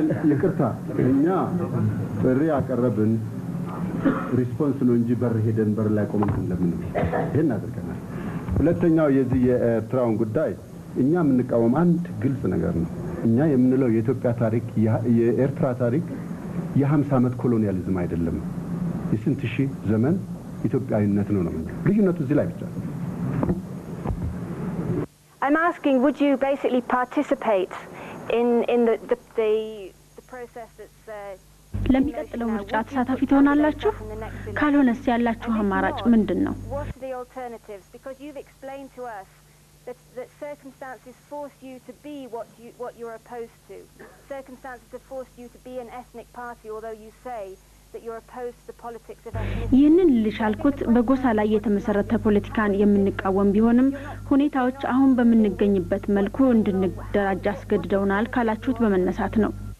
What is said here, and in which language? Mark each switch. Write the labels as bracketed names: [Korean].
[Amharic] ይቅርታ እኛ ጥሪ አቀረብን ሪስፖንስ ነው እንጂ በር ሄደን በር ላይ ቆመን ለምን ይሄን አድርገናል። ሁለተኛው የዚህ የኤርትራውን ጉዳይ እኛ የምንቃወም አንድ ግልጽ ነገር ነው። እኛ የምንለው የኢትዮጵያ ታሪክ የኤርትራ ታሪክ የ50 ዓመት ኮሎኒያሊዝም አይደለም፣ የስንት ሺህ ዘመን ኢትዮጵያዊነት ነው። ልዩነቱ እዚህ ላይ ብቻ ነው። [English] I'm asking, would you basically participate in the process that's [Amharic] ለሚቀጥለው ምርጫ ተሳታፊ ትሆናላችሁ? ካልሆነስ ያላችሁ አማራጭ ምንድነው? [English] What are the alternatives? Because you've explained to us that circumstances forced you to be what you're opposed to. Circumstances have forced you to be an ethnic party, although you say that you're opposed to the politics of ethnicity. [Amharic] ይህንን ልሻልኩት በጎሳ ላይ የተመሰረተ ፖለቲካን የምንቃወም ቢሆንም ሁኔታዎች አሁን በምንገኝበት መልኩ እንድንደራጅ አስገድደውናል ካላችሁት በመነሳት ነው።